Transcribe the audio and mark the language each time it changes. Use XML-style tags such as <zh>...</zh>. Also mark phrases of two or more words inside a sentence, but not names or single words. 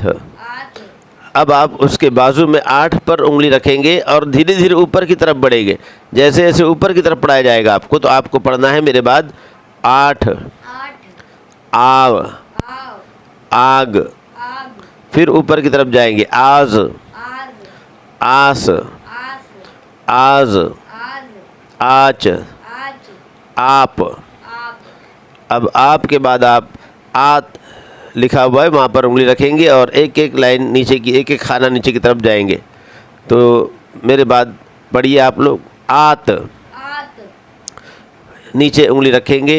<ur>اب آپ اس کے بازو میں 8 پر انگلی رکھیں گے اور دھیرے دھیرے اوپر کی طرف بڑھیں گے۔ جیسے جیسے اوپر کی طرف پڑھایا جائے گا آپ کو، تو آپ کو پڑھنا ہے میرے بعد۔ آٹھ، آو، آگ۔ پھر اوپر کی طرف جائیں گے۔ آز، آس، آز، آچ، آپ۔ اب آپ کے بعد آپ آت لکھا ہوا ہے وہاں پر انگلی رکھیں گے اور ایک ایک لائن نیچے کی، ایک ایک خانہ نیچے کی طرف جائیں گے۔ تو میرے بعد پڑھیے آپ لوگ۔ آت، نیچے انگلی رکھیں گے۔</ur>